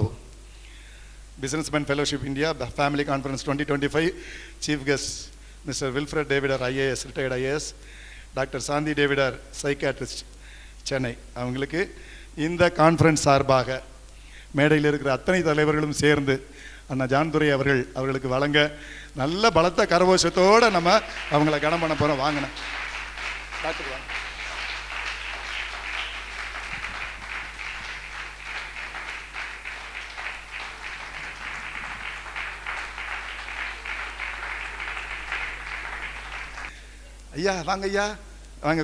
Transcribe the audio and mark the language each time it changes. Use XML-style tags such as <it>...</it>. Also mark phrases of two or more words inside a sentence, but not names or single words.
<en>Businessman Fellowship India Family Conference 2025 Chief Guest Mr. Wilfred Davidar IAS, retired IAS, Dr. Sandhi Davidar, Psychiatrist,</en> <ta>சென்னை. அவங்களுக்கு இந்த கான்ஃபரன்ஸ் சார்பாக மேடையில் இருக்கிற அத்தனை தலைவர்களும் சேர்ந்து அண்ணா ஜான்துரை அவர்களுக்கு வழங்க நல்ல பலத்த கரகோஷத்தோடு நம்ம அவங்கள கனம் பண்ண போகிறோம். வாங்கினேன் டாக்டர் வாங்க. ஐயா வாங்க, ஐயா வாங்க.</ta>